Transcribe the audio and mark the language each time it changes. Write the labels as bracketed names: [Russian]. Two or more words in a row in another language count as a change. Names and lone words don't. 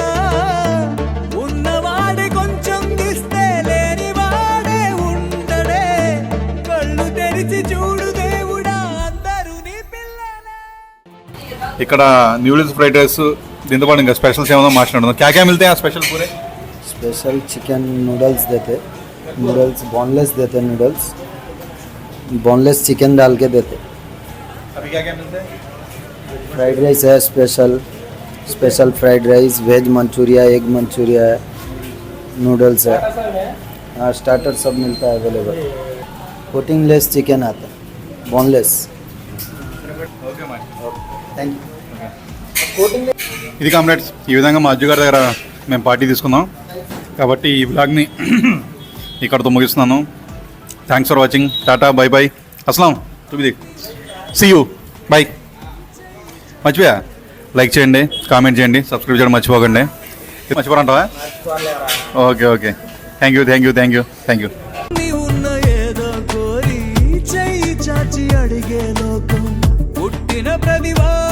[Telugu] ఉన్నవాడి కొంచెం ఇస్తే లేని వాడే ఉండడే, కళ్ళు తెరిచి చూడు దేవుడా అందరూ నీ పిల్లలే. ఇక్కడ [English] noodles fried rice [Telugu] దీంతో పాటు ఇంకా స్పెషల్స్ ఏమన్నా మాట్లాడుతున్నాం. [Hindi] क्या मिलते आ स्पेशल पूरे? [English] special chicken noodles [Hindi] देते, [English] noodles boneless [Hindi] देते, [English] noodles boneless chicken [Hindi] डाल के देते. अभी क्या क्या मिलता है? [English] fried rice [Hindi] है [English] special fried rice, veg manchuria, egg manchuria [Hindi] है, नूडल्स है, हाँ स्टार्टर सब मिलता है अवेलेबल. [English] coating less chicken [Hindi] आता है, बोनलेस. ఓకే మరి. [English] thank you. [Telugu] ఇది కామ్రేడ్స్, ఈ విధంగా మా అజ్జు గారి దగ్గర మేము పార్టీ తీసుకున్నాం. కాబట్టి ఈ బ్లాగ్ని ఇక్కడతో ముగిస్తున్నాను. [English] Thanks for watching. Tata, bye bye, అస్సలాం, తుబిది, see you, bye. [Telugu] మర్చిపోయా, లైక్ చేయండి, కామెంట్ చేయండి, సబ్స్క్రైబ్ చేయడం మర్చిపోకండి. మర్చిపోరంటావా? [English] okay okay, thank you thank you thank you thank you. [Telugu] నీ ఉన్న ఏదో కోరి చెయ్యి చాచి అడిగే లోకం, పుట్టిన ప్రతి